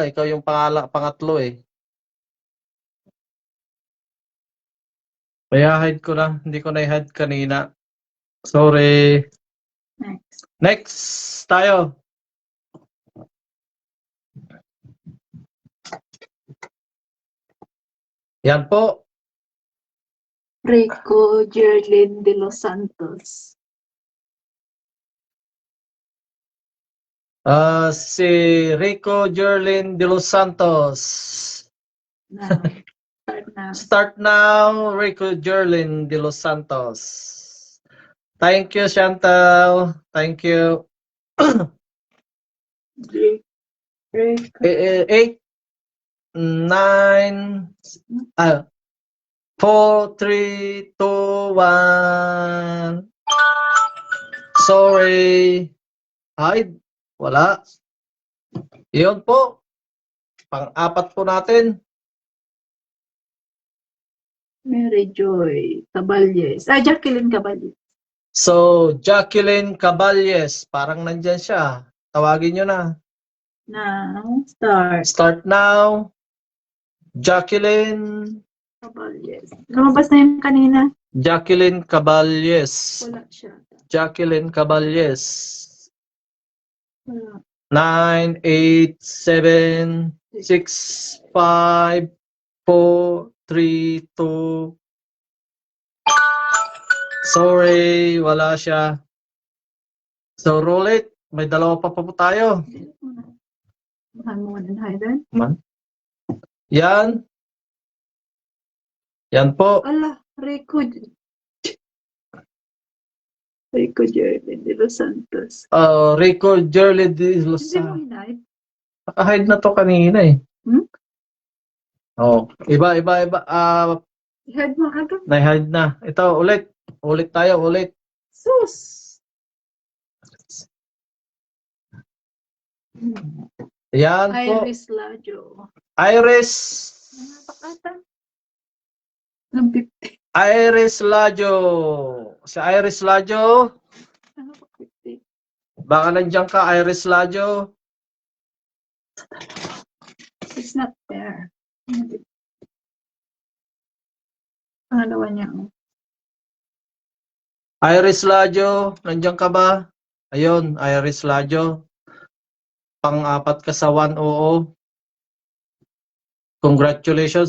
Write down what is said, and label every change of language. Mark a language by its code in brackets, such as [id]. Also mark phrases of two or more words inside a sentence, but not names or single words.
[tl] Ikaw yung pangatlo eh. Kaya hide ko na. Hindi ko na-add kanina. Sorry. Next. Next tayo. Yan po. Rico Jerlin de los Santos. Si Rico Jerlin de los Santos. [en] Now. Start now. Start now, Rico Jerlin de los Santos. Thank you, Chantal. Thank you. Great. 8, 9, 4, 3, 2, 1. Sorry. Hide. [tl] Wala. Yun po. Pang-apat po natin. Mary Joy Caballes. Jacqueline Caballes. So, Jacqueline Caballes. Parang nandyan siya. Tawagin nyo na. [en] Now, start. Start now. Jacqueline. [tl] Caballes. Lumabas na yun kanina. Jacqueline Caballes. Wala siya. Jacqueline Caballes. Wala. 9, 8, 7, 6, 5, 4, 3, 2. Sorry, wala siya. So, [en] roll it. [tl] May dalawa pa po tayo. Mahal mo and hide. Man. Yan. Yan po. Ala, Rico Jerry de Los Santos. Rico Jerly de Los Hindi mo Santos. hinahid. Nakahide na to kanina eh. Oh, iba. I-hide mo agad. Na-hide na. Ito, ulit. Ulit tayo, ulit. Sus! Yan po. Iris Lajo. Iris. Napakata. Ng 50. Iris Lajo. Si Iris Lajo. Baka nandiyan ka, Iris Lajo. [en] It's not there. [tl] Pangalawa niya. Iris Lajo, nandiyan ka ba? Ayun, Iris Lajo. Pang-apat ka sa 100. Congratulations.